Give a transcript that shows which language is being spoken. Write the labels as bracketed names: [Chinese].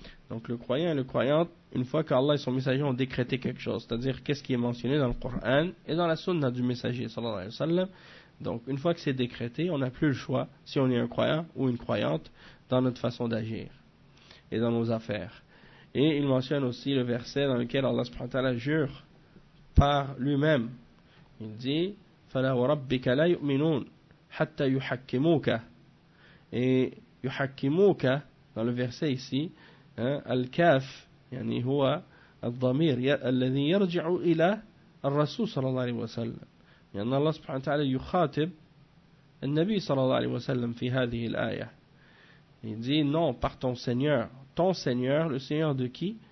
[French] Donc, le croyant et le croyante, une fois qu'Allah et son messager ont décrété quelque chose, c'est-à-dire qu'est-ce qui est mentionné dans le Coran et dans la sunna du messager, sallallahu alayhi wa sallam. Donc, une fois que c'est décrété, on n'a plus le choix, si on est un croyant ou une croyante, dans notre façon d'agir et dans nos affaires. Et il mentionne aussi le verset dans lequel Allah subhanahu wa ta'ala jure par lui-même. Il dit: [Arabic] فَلَا وَرَبِّكَ لَا يُؤْمِنُونَ حَتَّى يُحَكِّمُوكَ. Et يُحَكِّمُوكَ, [French] dans le verset ici, [Arabic] الكاف يعني هو الضمير الذي يرجع إلى الرسول صلى الله عليه وسلم. لأن الله سبحانه وتعالى يخاطب النبي صلى الله عليه وسلم في هذه الآية. [French] Il dit: non, par ton Seigneur. Ton Seigneur, le Seigneur de qui?